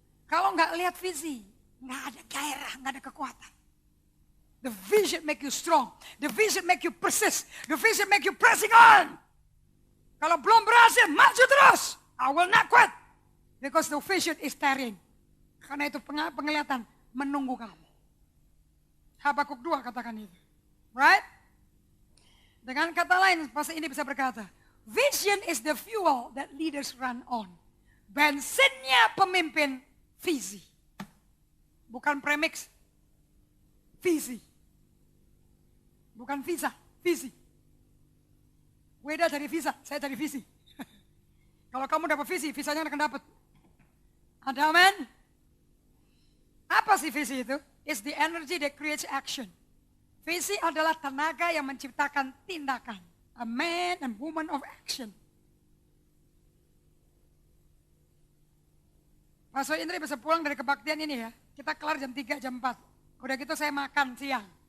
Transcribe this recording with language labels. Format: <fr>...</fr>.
<id>Kalau nggak lihat visi, nggak ada gairah, nggak ada kekuatan.</id> <en>The vision make you strong. The vision make you persist. The vision make you pressing on.</en> <id>Kalau belum berhasil, maju terus.</id> <en>I will not quit. Because the vision is tarrying.</en> <id>Karena itu penglihatan menunggu kamu. Habakuk 2 katakan itu.</id> <en>Right?</en> <id>Dengan kata lain, pasal ini bisa berkata,</id> <en>vision is the fuel that leaders run on.</en> <id>Bensinnya pemimpin, visi. Bukan premix. Visi. Bukan visa, visi. Beda dari visa, saya dari visi. Kalau kamu dapat visi, visanya akan dapat. Ada amen? Apa sih visi itu?</id> <en>It's the energy that creates action.</en> <id>Visi adalah tenaga yang menciptakan tindakan.</id> <en>A man and woman of action.</en> <id>Pastor Indri bisa pulang dari kebaktian ini ya. Kita kelar jam 3, jam 4. Udah gitu saya makan siang.</id>